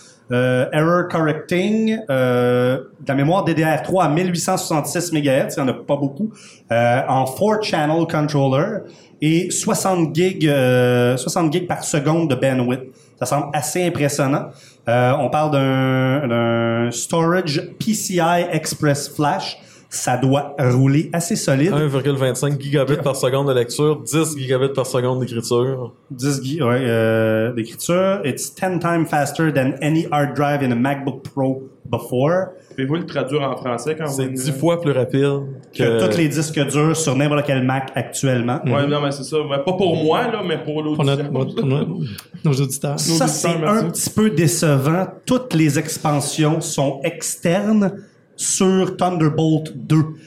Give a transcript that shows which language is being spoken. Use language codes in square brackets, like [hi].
[fr] Error Correcting, de la mémoire DDR3 à 1866 MHz, il n'y en a pas beaucoup, en 4-channel controller et 60 gigs par seconde de bandwidth. Ça semble assez impressionnant. On parle d'un storage PCI Express Flash. Ça doit rouler assez solide. 1,25 gigabits par seconde de lecture, 10 gigabits par seconde d'écriture. D'écriture. [en] It's 10 times faster than any hard drive in a MacBook Pro before. [fr] Pouvez-vous le traduire en français quand c'est 10 fois plus rapide que tous les disques durs sur n'importe quel Mac actuellement. Mm-hmm. Ouais, non, mais c'est ça. Mais pas pour moi, là, mais pour nos auditeurs. Ça, c'est un petit peu décevant. Toutes les expansions sont externes sur Thunderbolt 2.